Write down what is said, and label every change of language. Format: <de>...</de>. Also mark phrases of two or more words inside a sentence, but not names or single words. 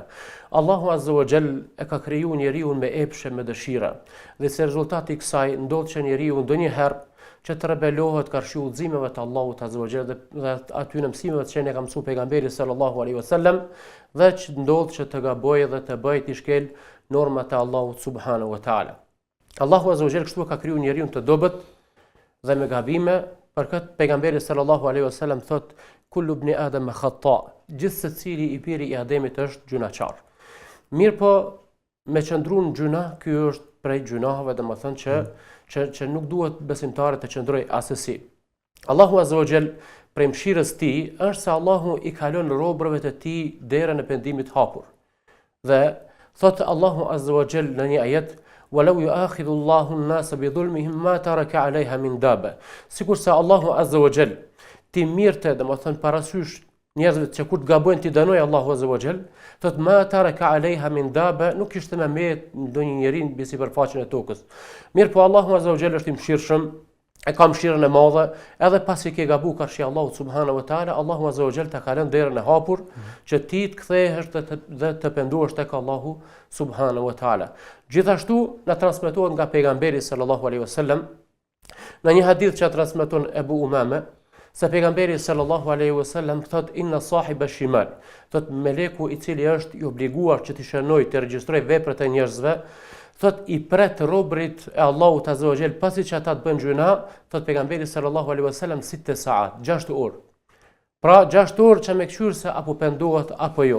<sq>Allahu</sq> <ar>عز وجل</ar> <sq>e ka kriju njeriu me epshe, me dëshira, dhe si rezultati i kësaj ndodh që njeriu ndonjëherë që të rebelohet karshi udhëzimeve të Allahut azza wa jall dhe aty në mësimeve që ne ka mësuar pejgamberi</sq> <ar>صلى الله عليه وسلم,</ar> <sq>dhe që ndodh që të gabojë dhe të bëjë të shkel normat e Allahut</sq> <ar>سبحانه وتعالى.</ar> <sq>Allahu</sq> <ar>عز وجل</ar> <sq>kështu ka kriju njeriu të dobët dhe me gabime. Për këtë pejgamberi</sq> <ar>صلى الله عليه وسلم</ar> <sq>thot</sq> <ar>كل ابن آدم خطاء,</ar> <sq>gjithë secili i biri i Ademit është gjunaçar. Mirë po me qëndru në gjuna, ky është prej gjunaheve, domethënë që nuk duhet besimtarët të qëndroj asesi. Allahu</sq> <ar>عز وجل</ar> <sq>prej mëshirës tij është se Allahu i kalon robërve të tij derën e pendimit hapur. Dhe thot Allahu</sq> <ar>عز وجل</ar> <sq>në një ajet:</sq> <ar>"ولو يؤاخذ الله الناس بظلمهم ما ترك عليها من دابة."</ar> <sq>Sikur se Allahu</sq> <ar>عز وجل</ar> <sq>ti mirte, domethënë parasysh njerëzve që kur të gabojnë ti dënoi Allahu</sq> <ar>عز وجل,</ar> <sq>thot</sq> <ar>ما ترك عليها من دابة,</ar> <sq>nuk kishte më mbet ndonjë njeri mbi sipërfaqen e tokës. Mirë po Allahu</sq> <ar>عز وجل</ar> <sq>është i mëshirshëm, e ka mëshirën e madhe, edhe pasi ke gabu karshi Allahu</sq> <ar>سبحانه وتعالى,</ar> <sq>Allahu</sq> <ar>عز وجل</ar> <sq>ta ka lënë derën e hapur që ti të kthehesh dhe të pendohesh tek Allahu</sq> <ar>سبحانه وتعالى.</ar> <sq>Gjithashtu na transmetohet nga pejgamberi</sq> <ar>صلى الله عليه وسلم</ar> <sq>në një hadith që transmeton Ebu Umame, se pejgamberi</sq> <ar>صلى الله عليه وسلم</ar> <sq>thot</sq> <ar>إن صاحب الشمال,</ar> <sq>thot meleku i cili është i obliguar që të shënojë, të regjistrojë veprat e njerëzve, thot i pret robrit e Allahut</sq> <ar>عز وجل</ar> <sq>pasi që ata të bëjnë gjuna, thot pejgamberi</sq> <ar>صلى الله عليه وسلم</ar> <sq>6 saat, 6 orë. Pra 6 orë që me këshyrë se apo pendohet apo jo.</sq>